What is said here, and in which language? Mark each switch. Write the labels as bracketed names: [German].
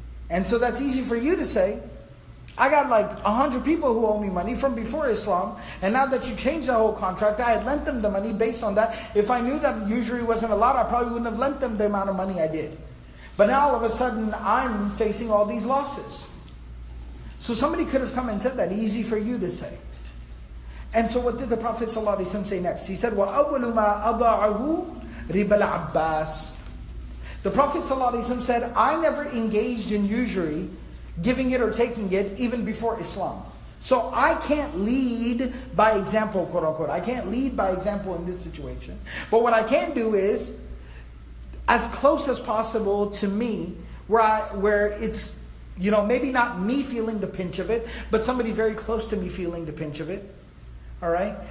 [English] And so that's easy for you to say. I got like 100 people who owe me money from before Islam, and now that you changed the whole contract, I had lent them the money based on that. If I knew that usury wasn't allowed, I probably wouldn't have lent them the amount of money I did. But now all of a sudden, I'm facing all these losses. So somebody could have come and said that, easy for you to say. And so what did the Prophet ﷺ say next? [Arabic] He said, وَأَوَّلُ مَا أَضَعَهُ رِبَ الْعَبَّاسِ. [English] The Prophet ﷺ said, I never engaged in usury, giving it or taking it, even before Islam. So I can't lead by example, quote unquote. I can't lead by example in this situation. But what I can do is, as close as possible to me, where it's, maybe not me feeling the pinch of it, but somebody very close to me feeling the pinch of it. Alright?